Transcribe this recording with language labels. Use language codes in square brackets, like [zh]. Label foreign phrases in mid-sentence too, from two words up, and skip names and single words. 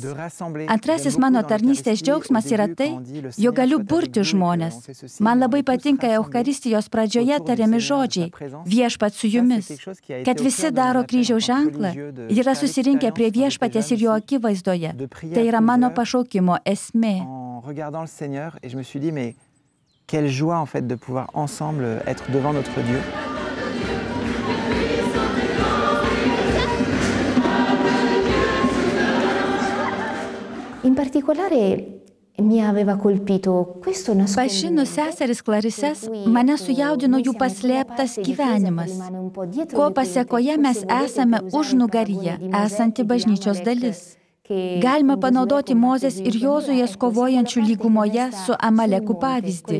[lt] Antrasis mano tarnystės džiaugsmas yra tai, jog galiu burti žmonės. Man labai patinka Eucharistijos pradžioje tariami žodžiai, viešpats su jumis, kad visi daro kryžiaus ženklą ir yra susirinkę prie viešpaties ir jo akivaizdoje. Tai yra mano pašaukimo esmė. [fr] Quelle joie en fait de pouvoir ensemble être devant notre Dieu. [it] In particolare mi aveva colpito questo nascondimento. [lt] Pažinus seseris Klarises, mane sujaudino jų paslėptas gyvenimas, ko pasėkoje mes esame užnugaryje, esanti bažnyčios dalis. Galima panaudoti Mozės ir Jozuės kovojančių lygumoje su Amaleku pavyzdį.